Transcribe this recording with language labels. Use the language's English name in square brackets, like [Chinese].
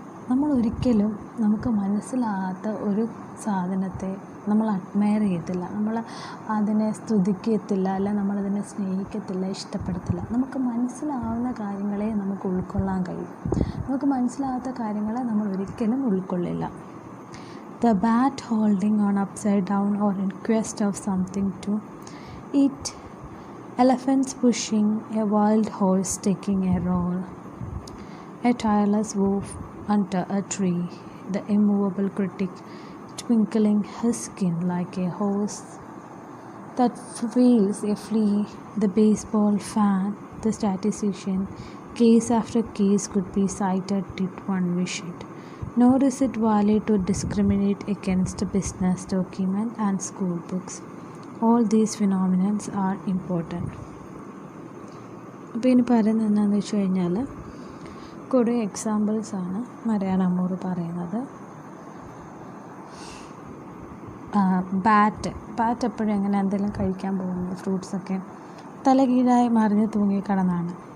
[Malayalam] നമ്മൾ ഒരിക്കലും നമുക്ക് മനസ്സിലാകാത്ത ഒരു സാധനത്തെ നമ്മൾ അഡ്മയർ ചെയ്യത്തില്ല, നമ്മൾ അതിനെ സ്തുതിക്കത്തില്ല, അല്ല നമ്മളതിനെ സ്നേഹിക്കത്തില്ല, ഇഷ്ടപ്പെടത്തില്ല. നമുക്ക് മനസ്സിലാവുന്ന കാര്യങ്ങളെ നമുക്ക് ഉൾക്കൊള്ളാൻ കഴിയും, നമുക്ക് മനസ്സിലാകാത്ത കാര്യങ്ങളെ നമ്മൾ ഒരിക്കലും ഉൾക്കൊള്ളില്ല. [English] The bat holding on upside down or in quest of something to eat, elephants pushing, a wild horse taking a roll, a tireless wolf under a tree, the immovable critic twinkling his skin like a horse that feels a flea, the baseball fan, the statistician, case after case could be cited did one wish it. Nor is it valid to discriminate against business document and school books. All these phenomena are important. [Malayalam] അപ്പോൾ ഇനി പറയുന്നത് എന്താണെന്ന് വെച്ച് കഴിഞ്ഞാൽ കുറേ എക്സാമ്പിൾസാണ് Marian അമ്മൂർ പറയുന്നത്. Bat എപ്പോഴും എങ്ങനെ എന്തെങ്കിലും കഴിക്കാൻ പോകുന്നത് ഫ്രൂട്ട്സൊക്കെ തലകീഴായി മറിഞ്ഞ് തൂങ്ങിക്കിടന്നാണ്.